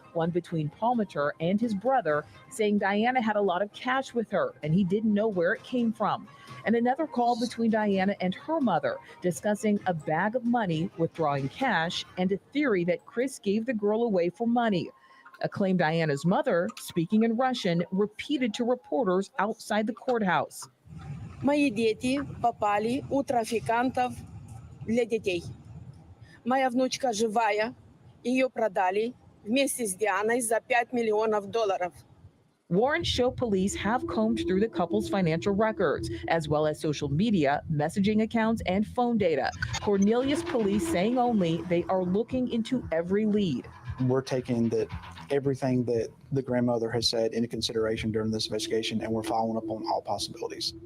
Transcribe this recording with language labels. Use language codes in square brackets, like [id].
[en] one between Palmiter and his brother, saying Diana had a lot of cash with her and he didn't know where it came from. And another call between Diana and her mother, discussing a bag of money, withdrawing cash, and a theory that Chris gave the girl away for money. A claim Diana's mother, speaking in Russian, repeated to reporters outside the courthouse. [ru] Мои дети попали у трафикантов для детей. Моя внучка живая, ее продали вместе с Дианой за $5 миллионов. [en] Warrants show police have combed through the couple's financial records, as well as social media, messaging accounts, and phone data. Cornelius Police saying only they are looking into every lead. We're taking everything that the grandmother has said into consideration during this investigation, and we're following up on all possibilities.